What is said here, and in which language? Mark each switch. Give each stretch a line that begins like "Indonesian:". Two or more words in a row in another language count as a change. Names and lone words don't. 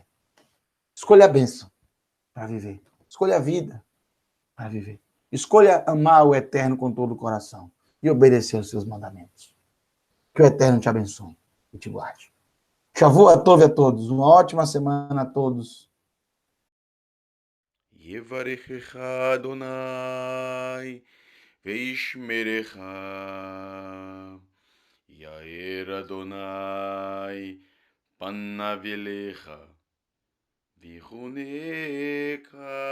Portuguese: Escolha a bênção para viver. Escolha a vida para viver. Escolha amar o Eterno com todo o coração e obedecer aos seus mandamentos. Que o Eterno te abençoe e te guarde.
Hebrew: שבוע טוב
Portuguese: a todos. Uma ótima semana a todos.
Hebrew: יברכך אדוני וישמרך. יאר אדוני פניו אליך ויחנך.